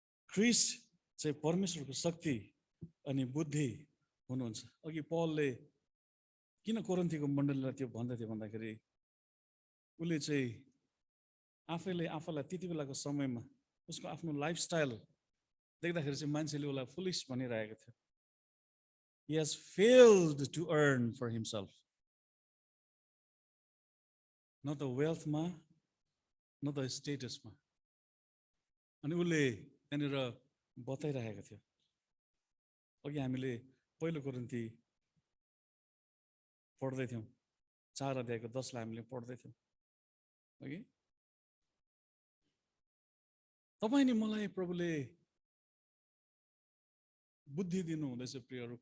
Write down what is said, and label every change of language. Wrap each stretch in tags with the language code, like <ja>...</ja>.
<ne>ख्रीष्ट चाहिँ परमेश्वरको शक्ति अनि बुद्धि हुनुहुन्छ। अघि पौलले किन कोरिन्थीको मण्डलीलाई त्यो भन्दै थियो भन्दाखेरि उसले चाहिँ आफैलाई त्यति बेलाको समयमा उसको आफ्नो लाइफस्टाइल देख्दाखेरि चाहिँ मान्छेले उसलाई फुलिस भनिरहेको थियो।</ne> <en>He has failed to earn for himself, not the wealth ma, not the status ma.</en> <ne>अनि उसले त्यहाँनिर बताइरहेको थियो। अघि हामीले पहिलो कोरिन्थी पढ्दै थियौँ, 4 अध्यायको 10 लाई हामीले पढ्दै थियौँ। अघि तपाईँ नि मलाई प्रभुले बुद्धि दिनु हुँदैछ प्रियहरू।</ne>